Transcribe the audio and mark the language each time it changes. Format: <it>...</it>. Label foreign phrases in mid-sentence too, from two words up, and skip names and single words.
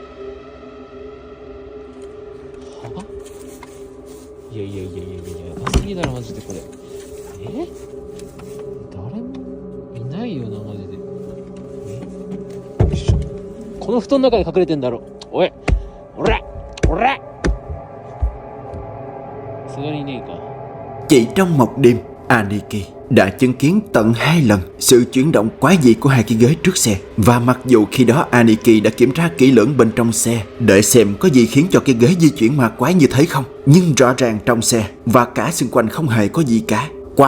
<ja>はいややばすぎだろマジでこれ。誰もいないよなマジで。よいしょ。この布団の中に隠れてんだろ。おいおらさすがにねえか。</ja> <vi>Chỉ trong một đêm, Aniki đã chứng kiến tận 2 lần sự chuyển động quái dị của 2 cái ghế trước xe. Và mặc dù khi đó Aniki đã kiểm tra kỹ lưỡng bên trong xe để xem có gì khiến cho cái ghế di chuyển ma quái như thế không, nhưng rõ ràng trong xe và cả xung quanh không hề có gì cả.</vi>